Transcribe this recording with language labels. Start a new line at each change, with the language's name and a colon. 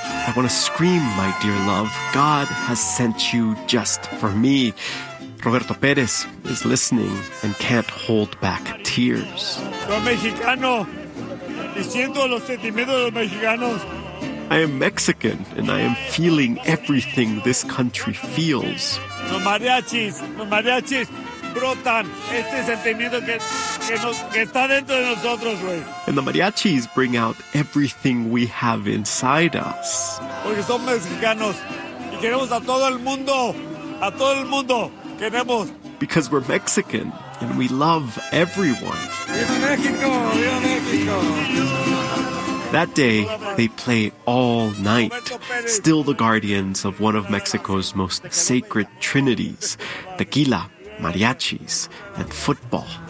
English: I want to scream, my dear love. God has sent you just for me. Roberto Perez is listening and can't hold back tears. I am Mexican, and I am feeling everything this country feels.
Spanish: Los mariachis brotan este sentimiento que está dentro de nosotros, güey.
English: And the mariachis bring out everything we have inside us.
Spanish: Porque somos mexicanos y queremos a todo el mundo, a todo el mundo queremos.
English: Because we're Mexican and we love everyone.
Spanish: ¡Viva México! ¡Viva México!
English: That day, they play all night, still the guardians of one of Mexico's most sacred trinities, tequila, mariachis, and football.